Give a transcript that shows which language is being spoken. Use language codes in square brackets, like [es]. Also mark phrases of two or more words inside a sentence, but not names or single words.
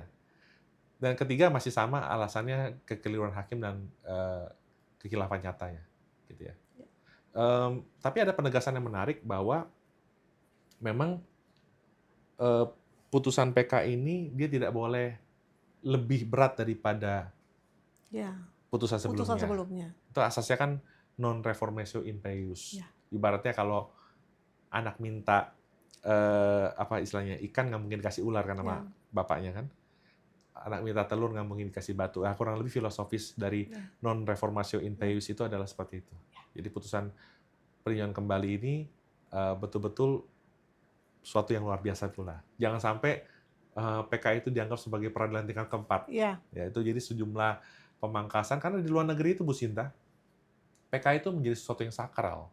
[id] Dan ketiga masih sama, alasannya kekeliruan hakim dan kekhilafan nyatanya, gitu ya. Tapi ada penegasan yang menarik bahwa memang putusan PK ini dia tidak boleh lebih berat daripada putusan sebelumnya. Itu asasnya kan [la] non reformatio in peius. [id] Ibaratnya kalau anak minta apa istilahnya, ikan nggak mungkin dikasih ular kan sama bapaknya kan. Anak minta telur nggak mungkin dikasih batu. Kurang lebih filosofis dari [la] non reformatio in peius [id] itu adalah seperti itu. Jadi putusan peninjauan kembali ini betul-betul suatu yang luar biasa pula. Jangan sampai PK itu dianggap sebagai peradilan tingkat keempat. Ya, itu jadi sejumlah pemangkasan, karena di luar negeri itu, Bu Sinta, PK itu menjadi sesuatu yang sakral.